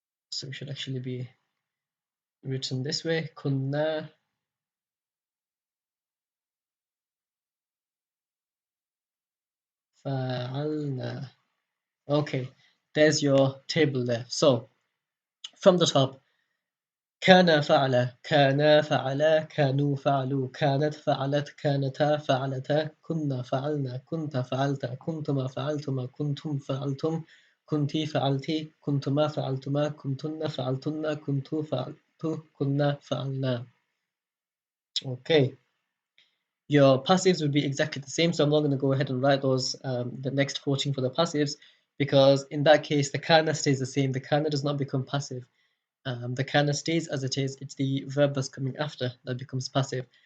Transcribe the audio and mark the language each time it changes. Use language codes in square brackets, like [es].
[en] So it should actually be written this way, [ar] kunna, fa'alna. [en] Okay, there's your table there. So from the top, [ar] كان فعل كانا فعلا كانوا فعلوا كانت فعلت كانتا فعلتا كنا فعلنا كنت فعلت كنتما فعلتما كنتم فعلتم كنتي فعلتي كنتما فعلتما كنتن فعلتن كنت فعلت كنا فعلنا. [en] Okay, your passives would be exactly the same, so I'm not going to go ahead and write those the next 14 for the passives. because in that case the kana stays the same. The kana does not become passive. The kana stays as it is. It's the verb that's coming after that becomes passive.